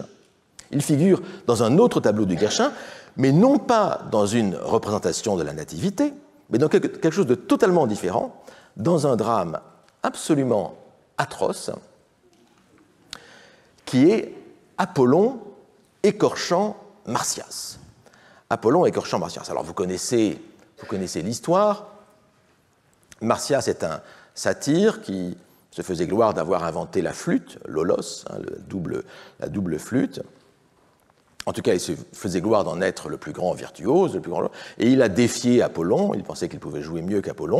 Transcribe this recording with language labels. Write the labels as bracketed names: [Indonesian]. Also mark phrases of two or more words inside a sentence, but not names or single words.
[French] Ils figurent dans un autre tableau du Guerchin, mais non pas dans une représentation de la nativité, mais dans quelque chose de totalement différent, dans un drame absolument atroce, qui est Apollon écorchant Marsyas. Apollon écorchant Marsyas. Alors vous connaissez l'histoire. Marsyas est un satyre qui se faisait gloire d'avoir inventé la flûte, l'holos, la double flûte. En tout cas, il se faisait gloire d'en être le plus grand virtuose, et il a défié Apollon, il pensait qu'il pouvait jouer mieux qu'Apollon.